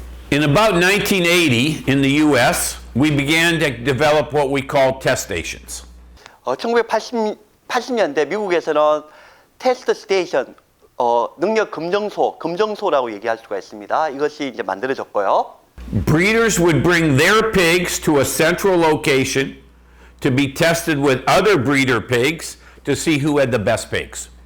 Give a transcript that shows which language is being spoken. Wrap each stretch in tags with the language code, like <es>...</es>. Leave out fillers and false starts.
<en>In about 1980 in the US, we began to develop what we call test stations.</en> <ko>1980년대 미국에서는 테스트 스테이션, 능력 검정소라고 얘기할 수가 있습니다. 이것이 이제 만들어졌고요.</ko> <en>Breeders would bring their pigs to a central location to be tested with other breeder pigs to see who had the best pigs.</en>